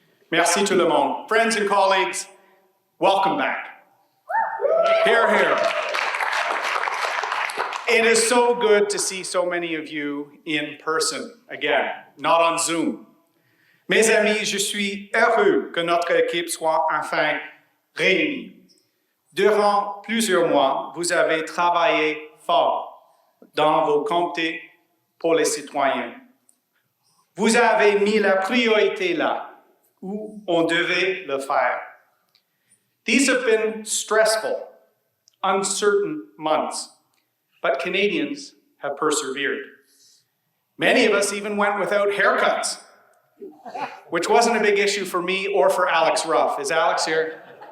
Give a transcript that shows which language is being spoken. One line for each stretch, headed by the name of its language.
French: Merci tout le monde.
English: Friends and colleagues, welcome back. Hear, hear. It is so good to see so many of you in person again, not on Zoom.
French: Mes amis, je suis heureux que notre équipe soit enfin réunie. Durant plusieurs mois, vous avez travaillé fort dans vos comtés pour les citoyens. Vous avez mis la priorité là où on devait le faire.
English: These have been stressful, uncertain months, but Canadians have persevered. Many of us even went without haircuts, which wasn't a big issue for me or for Alex Ruff. Is Alex here?